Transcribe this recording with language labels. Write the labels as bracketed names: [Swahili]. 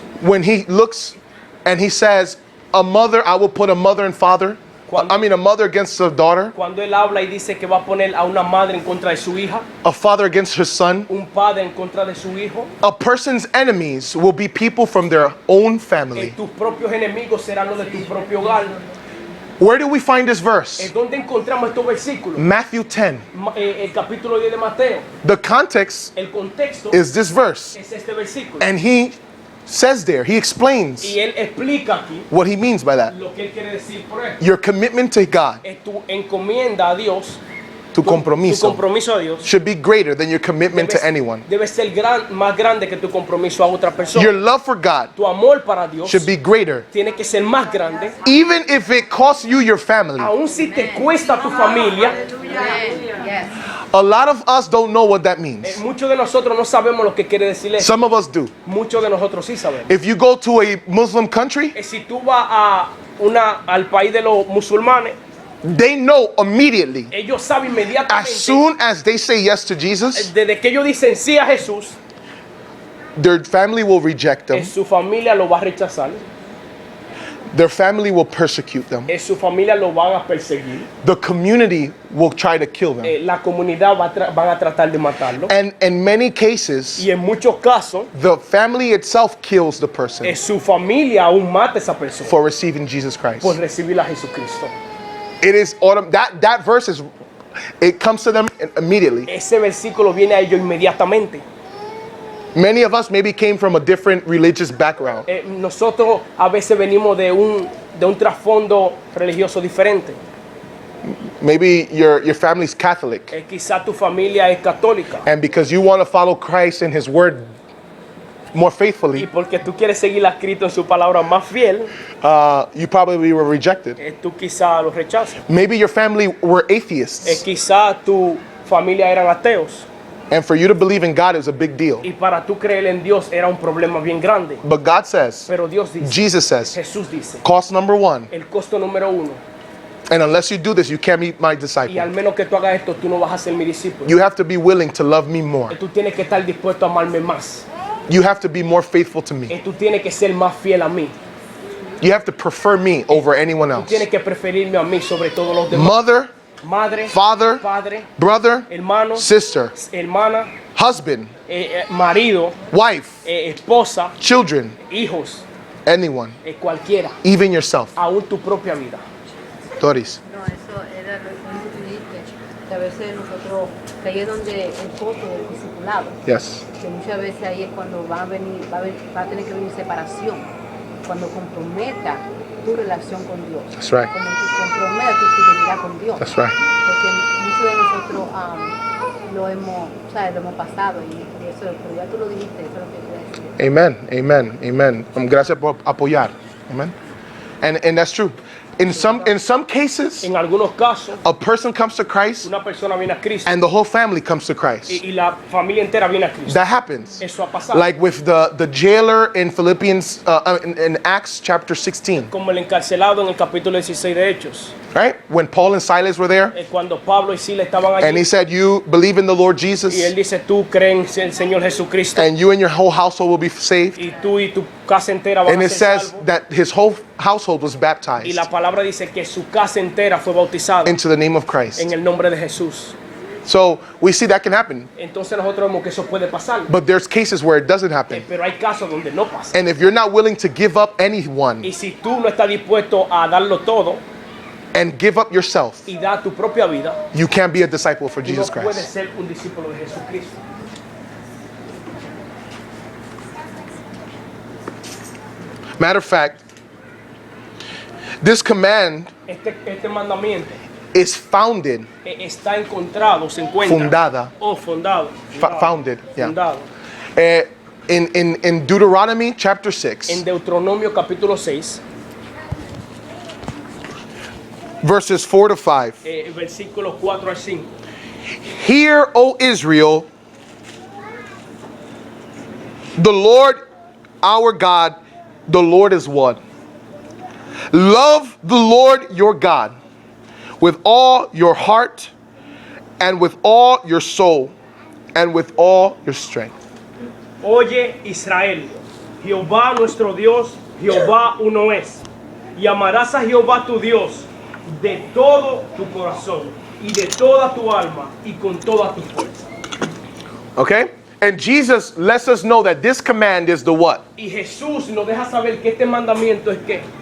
[English] when he looks and he says, a mother, I will put a mother and father, a mother against a daughter, [Spanish] Cuando Él habla y dice que va a poner a una madre en contra de su hija, [English] a father against her son, [Spanish] un padre en contra de su hijo, [English] a person's enemies will be people from their own family. [Spanish] tus propios enemigos serán los de tu propio hogar. [English] Where do we find this verse? [Spanish] ¿En dónde encontramos estos versículos? [English] Matthew 10. [Spanish] El capítulo 10 de Mateo. [English] The context [Spanish] El contexto [English] is this verse. [Spanish] es este versículo. [English] And he says there, he explains [Spanish] Y Él explica aquí [English] what he means by that. [Spanish] lo que Él quiere decir por esto. [English] Your commitment to God, [Spanish] Es tu encomienda a Dios, tu tu compromiso, compromiso a Dios, [English] should be greater than your commitment to anyone. [Spanish] debe ser más grande que tu compromiso a otra persona. [English] Your love for God [Spanish] Tu amor para Dios [English] should be greater, [Spanish] tiene que ser más grande, [English] even if it costs you your family. [Spanish] aun si te cuesta tu familia. [English] Yes. A lot of us don't know what that means. [Spanish] Muchos de nosotros no sabemos lo que quiere decir eso. [English] Some of us do. [Spanish] Muchos de nosotros sí sabemos. [English] If you go to a Muslim country, [Spanish] Si tú vas al país de los musulmanes, [English] they know immediately, [Spanish] ellos saben inmediatamente, [English] soon as they say yes to Jesus, [Spanish] desde que ellos dicen sí a Jesús, [English] their family will reject them. [Spanish] su familia lo va a rechazar. [English] Their family will persecute them. [Spanish] Su familia lo van a perseguir. [English] The community will try to kill them. [Spanish] La comunidad van a tratar de matarlo. [English] And in many cases, [Spanish] Y en muchos casos, [English] the family itself kills the person [Spanish] su familia aún mata a esa persona [English] for receiving Jesus Christ. [Spanish] por recibir a Jesucristo. [English] It is that verse is, it comes to them immediately. [Spanish] Ese versículo viene a ellos inmediatamente. [English] Many of us maybe came from a different religious background. [Spanish] Nosotros a veces venimos de un trasfondo religioso diferente. [English] Maybe your family's Catholic. [Spanish] Quizá tu familia es católica. [English] And because you want to follow Christ and His Word more [Spanish] Y [English] faithfully, [Spanish] porque tú quieres seguir a Cristo en su palabra más fiel, [English] you probably were rejected. [Spanish] tú quizá lo rechazas. [English] Maybe your family were atheists. [Spanish] Quizá tu familia eran ateos. [English] And for you to believe in God is a big deal. [Spanish] Y para tú creer en Dios era un problema bien grande. [English] But God says, [Spanish] Pero Dios dice, [English] Jesus says, [Spanish] Jesús dice, [English] cost number one, [Spanish] el costo número uno, [English] and unless you do this, you can't be my [Spanish] y al [English] disciple. [Spanish] menos que tú hagas esto, tú no vas a ser mi discípulo. [English] You have to be willing to love me more. [Spanish] Tú tienes que estar dispuesto a amarme más. [English] You have to be more faithful to me. [Spanish] Tú tienes que ser más fiel a mí. [English] You have to prefer me over anyone [Spanish] Tú [English] else. [Spanish] tienes que preferirme a mí sobre todos los demás. [English] Mother, [Spanish] Madre, [English] father, [Spanish] padre, [English] brother, [Spanish] hermano, [English] sister, [Spanish] hermana, [English] husband, [Spanish] marido, [English] wife, [Spanish] esposa, [English] children, [Spanish] hijos, [English] anyone, [Spanish] cualquiera, [English] even yourself. [Spanish] aún tu propia vida. [English] Doris. [Spanish] No, eso era lo que tú dijiste, que a veces nosotros, que ahí es donde el costo del discipulado, [English] Yes. [Spanish] que muchas veces ahí es cuando va a tener que venir separación, cuando comprometa tu relación con Dios. [English] That's right. [Spanish] Cuando comprometa tu fidelidad con Dios. [English] That's right. [Spanish] Porque muchos de nosotros lo hemos pasado y eso, pero ya tú lo dijiste, eso es lo que quería decir. [English] Amen. Amen. Amen. [Spanish] Gracias por apoyar. [English] Amen. And that's true. In some cases, [Spanish] En algunos casos, [English] a person comes to Christ [Spanish] una persona viene a Cristo [English] and the whole family comes to Christ. [Spanish] y la familia entera viene a Cristo. [English] That happens. [Spanish] Eso ha pasado. [English] Like with the jailer in Philippians, in Acts chapter 16, [Spanish] Como el encarcelado en el capítulo 16 de Hechos. [English] right? When Paul and Silas were there, [Spanish] Cuando Pablo y Sila estaban [English] and he [Spanish] allí [English] said, "You believe in the Lord [Spanish] y él [English] Jesus, [Spanish] dice, tú crees en el Señor Jesucristo [English] and you and your whole household will be saved." [Spanish] y tú y tu casa entera van [English] And [Spanish] a [English] it [Spanish] ser [English] says [Spanish] salvos. [English] that his whole household was [Spanish] Y [English] baptized [Spanish] la palabra dice que su casa entera fue bautizada [English] into the name of Christ. [Spanish] en el nombre de Jesús. [English] So we see that can happen, [Spanish] Entonces nosotros vemos que eso puede pasar. [English] but there's cases where it doesn't happen. [Spanish] Pero hay casos donde no pasa. [English] And if you're not willing to give up anyone [Spanish] Y si tú no estás dispuesto a darlo todo [English] and give up yourself, [Spanish] y dar tu propia vida, [English] you can't be a disciple for [Spanish] tú no [English] Jesus [Spanish] puedes [English] Christ. [Spanish] ser un discípulo de Jesucristo. [English] Matter of fact, this command [Spanish] Este mandamiento [English] is founded, [Spanish] está encontrado, se encuentra fundada, fundado, [English] founded, yeah. [Spanish] fundado [English] in Deuteronomy chapter 6, [Spanish] en Deuteronomio capítulo 6, [English] verses 4 to 5. [Spanish] versículos 4 al 5. [English] Hear, O Israel, the Lord our God, the Lord is one. Love the Lord your God with all your heart and with all your soul and with all your strength. [Spanish] Oye Israel, Jehová nuestro Dios, Jehová uno es. Y amarás a Jehová tu Dios de todo tu corazón y de toda tu alma y con toda tu fuerza. [English] Okay? And Jesus lets us know that this command is the what? [Spanish] Y Jesús nos deja saber que este mandamiento es que